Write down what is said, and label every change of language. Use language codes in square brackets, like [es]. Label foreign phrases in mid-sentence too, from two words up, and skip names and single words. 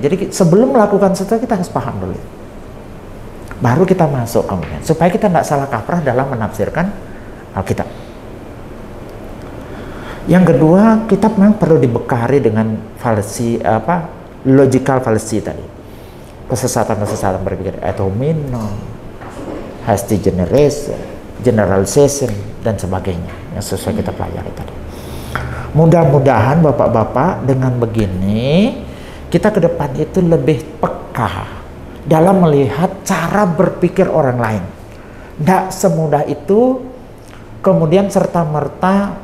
[id] Jadi sebelum melakukan sesuatu kita harus paham dulu. Baru kita masuk kemudian, supaya kita tidak salah kaprah dalam menafsirkan Alkitab. Yang kedua, kitab memang perlu dibekali dengan [en] logical fallacy [id] tadi. Kesesatan-kesesatan berpikir [la] ad hominem, [en] hasty generalization, [id] dan sebagainya yang sesuai kita pelajari tadi. Mudah-mudahan Bapak-bapak dengan begini kita ke depan itu lebih peka dalam melihat cara berpikir orang lain. Tidak semudah itu kemudian serta-merta.